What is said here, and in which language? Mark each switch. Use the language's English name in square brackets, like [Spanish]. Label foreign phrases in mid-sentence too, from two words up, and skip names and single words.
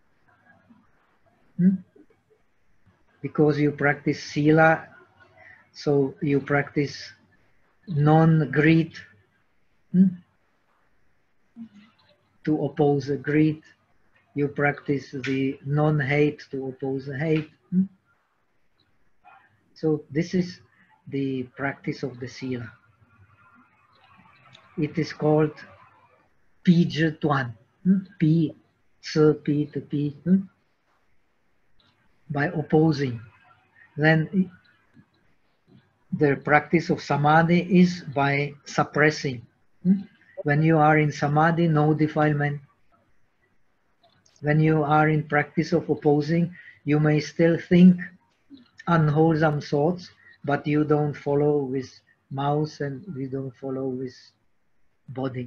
[English] Because you practice sila, so you practice non-greed to oppose the greed. You practice the non-hate to oppose the hate. So this is the practice of the sila. It is called pij tuan, pi, tse, pi, te, pi, by opposing. Then the practice of samadhi is by suppressing. When you are in samadhi, no defilement. When you are in practice of opposing, you may still think unwholesome thoughts, but you don't follow with mouth and you don't follow with body.